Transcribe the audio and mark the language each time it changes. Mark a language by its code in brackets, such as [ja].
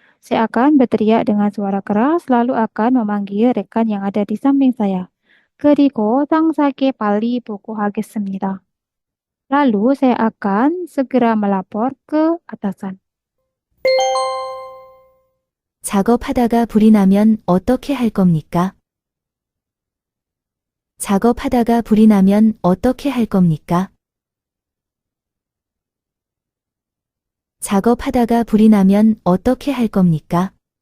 [id] Saya akan berteriak dengan suara keras lalu akan memanggil rekan yang ada di samping saya. [ko] 그리고 상세하게 빨리 보고하겠습니다. [id] Lalu saya akan segera melapor ke atasan. [ko] 작업하다가 불이 나면 어떻게 할 겁니까? 작업하다가 불이 나면 어떻게 할 겁니까? 작업하다가 불이 나면 어떻게 할 겁니까?